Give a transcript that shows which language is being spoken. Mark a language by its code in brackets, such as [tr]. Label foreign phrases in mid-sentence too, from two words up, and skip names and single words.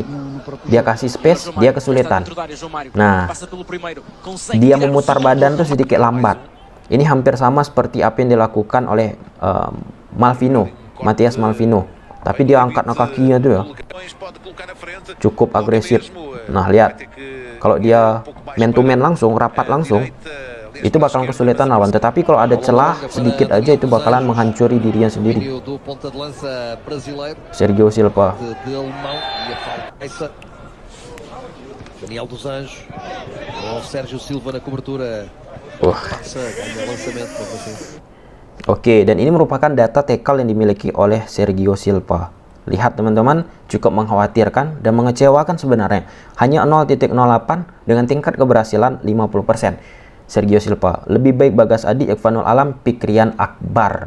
[id] Dia kasih space, dia kesulitan. Nah, dia memutar badan tuh sedikit lambat. Ini hampir sama seperti apa yang dilakukan oleh Matías Malvino. Tapi dia angkat kakinya tuh ya. Cukup agresif. Nah, lihat. Kalau dia [en] man to man [id] langsung, rapat langsung, itu bakalan kesulitan lawan. Tetapi kalau ada celah sedikit aja, itu bakalan menghancuri dirinya sendiri. Sergio Silva. [pt] Daniel dos Anjos, Sergio Silva na cobertura. [id] Oke, dan ini merupakan data tackle yang dimiliki oleh Sergio Silva. Lihat teman-teman, cukup mengkhawatirkan dan mengecewakan sebenarnya. Hanya 0.08 dengan tingkat keberhasilan 50%. Sergio Silva, lebih baik Bagas Adi, Ikhfanul Alam, Fikrian Akbar.